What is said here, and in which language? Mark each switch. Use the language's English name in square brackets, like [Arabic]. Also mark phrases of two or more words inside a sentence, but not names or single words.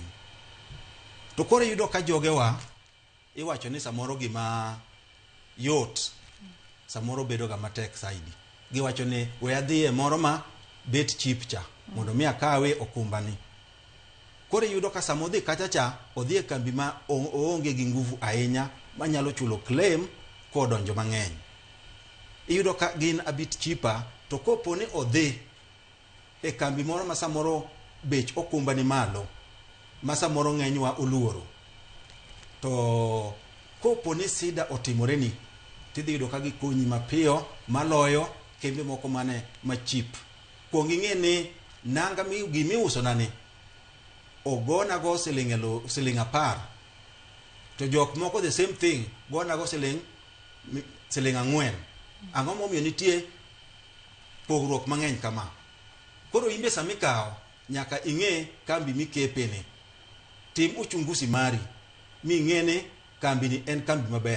[Luo (Kenya and Tanzania)] To koro yudo ka jogewa iwacho ni samoro gima yot samoro bedo ga matek saidi. Giwacho ni we adhiye moro ma bet cheap cha mondo mi akawe okumba ni. Koro yudo ka samo dhi kacha cha odhi e kambi ma oonge gi nguvu ahinya manyalo chulo claim kodonjo mang'eny. Iyudo ka gin [English] a bit cheaper, [Luo (Kenya and Tanzania)] to kopo ni odhi e kambi moro ma samoro bech okumba ni malo ma samoro ng'enywa oluoro, to kopo ni sida otimore ni tidhi yudo ka gikonyi mapiyo maloyo kembe moko mane ma cheap. Kuong ing'e ni nanga gimi uso nani ogona go siling 10, to jok moko [English] the same thing [Luo (Kenya and Tanzania)] gona go siling 4. Ang'o momiyo nitie pogruok mang'eny kama? Koro imbe samikao nyaka ing'e kambi mikepeni, tim uchunguzi mari mi ng'ene kambi ni en kambi maber.